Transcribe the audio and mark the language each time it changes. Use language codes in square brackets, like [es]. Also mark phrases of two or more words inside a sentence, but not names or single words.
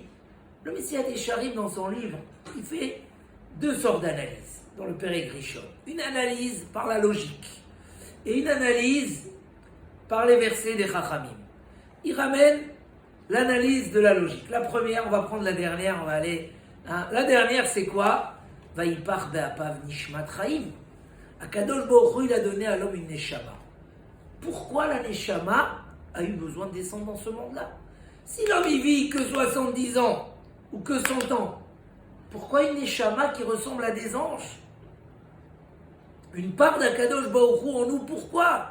[fr] Le Messiah Técharim, dans son livre, il fait deux sortes d'analyses dans le [he] פרק ראשון. [fr] Une analyse par la logique et une analyse par les versets des Chachamim. Il ramène l'analyse de la logique. La première, on va prendre la dernière, on va aller... La dernière, c'est quoi? [he] ויפח באפיו נשמת חיים. הקדוש ברוך הוא, [fr] il a donné à l'homme une neshama. Pourquoi la neshama a eu besoin de descendre dans ce monde-là? Si l'homme il vit que 70 ans ou que 100 ans, pourquoi une neshama qui ressemble à des anges? Une part d' [he] הקדוש ברוך הוא [fr] en nous, pourquoi?